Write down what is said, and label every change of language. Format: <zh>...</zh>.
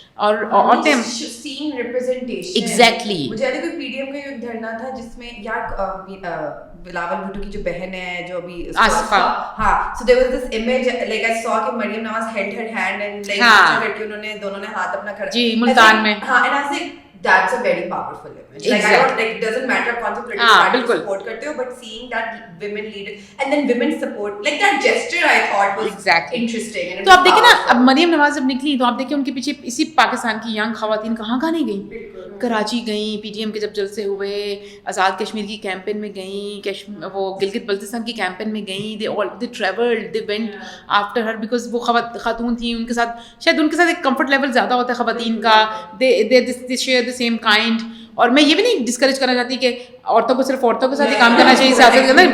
<ur>اور عورتیں</ur> <en>seen representation exactly,</en> <ur>مجھے یاد ہے کوئی پی ڈی ایم کا ایک دھرنا تھا جس میں یار بلاول بھٹو کی جو بہن ہے جو ابھی آصفہ,</ur> <en>ہاں, so there was this image like I saw کہ Maryam Nawaz held her hand and like</en> <ur>کر کے انہوں نے دونوں نے ہاتھ اپنا کھڑا, جی ملتان میں,</ur> <en>ہاں, and I say that's a very powerful image. Like I don't like, doesn't matter</en> <ur>کون سے</ur> <en>political party support کرتے ہو, but seeing that women lead and then women support, like that gesture I thought was interesting.</en> <ur>تو آپ دیکھیں نا, اب مریم نواز جب نکلی تو آپ دیکھیں ان کے پیچھے اسی پاکستان کی ینگ خواتین کہاں نہیں گئیں. کراچی گئیں, پی ٹی ایم کے جب جلسے ہوئے, آزاد کشمیر کی کیمپین میں گئیں, وہ گلگت بلتستان کی کیمپین میں گئیں.</ur> <en>they travelled, they went after her because</en> <ur>وہ خاتون تھیں. ان کے ساتھ شاید ان کے ساتھ ایک کمفرٹ لیول زیادہ ہوتا ہے خواتین کا.</ur> <en>They share the same kind.</en> <ur>اور میں یہ بھی نہیں ڈسکریج کرنا چاہتی کہ عورتوں کو صرف عورتوں کے ساتھ ہی کام کرنا چاہیے سیاست کے اندر.</ur>